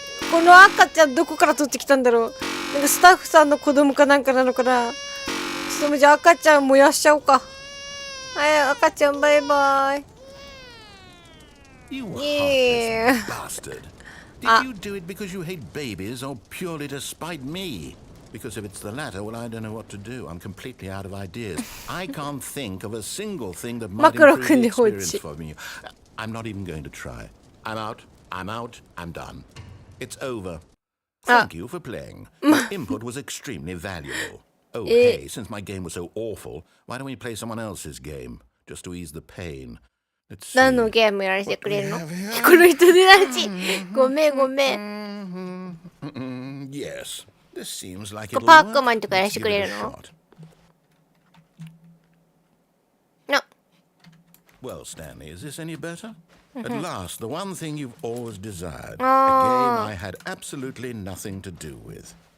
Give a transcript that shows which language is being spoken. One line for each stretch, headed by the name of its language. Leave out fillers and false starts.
Japanese: この赤ちゃんどこから取ってきたんだろうなんかスタッフさんの子供かなんかなのかなちょっとじゃあ赤ちゃん燃やしちゃおうかはい赤ちゃんバイバイ
English: You Yeah. heartless bastard. Did you do it because you hate babies or purely to spite me? Because if it's the latter, well, I don't know what to do. I'm completely out of ideas. I can't think of a single thing that might improve the experience for me. I'm not even going to try. I'm out. I'm done. It's over. Thank you for playing. Your input was extremely valuable. Oh, hey, since my game was so awful, why don't we play someone else's game? Just to ease the pain.
Japanese: 何のゲームやらせてくれるの？この人でなし。ごめん。
English: Yes. This seems like
Japanese: パークマンとかやらせてくれるの？
English: Well, Stanley, is this any better? At last, the one thing you've always desired. A game I had absolutely nothing to do with.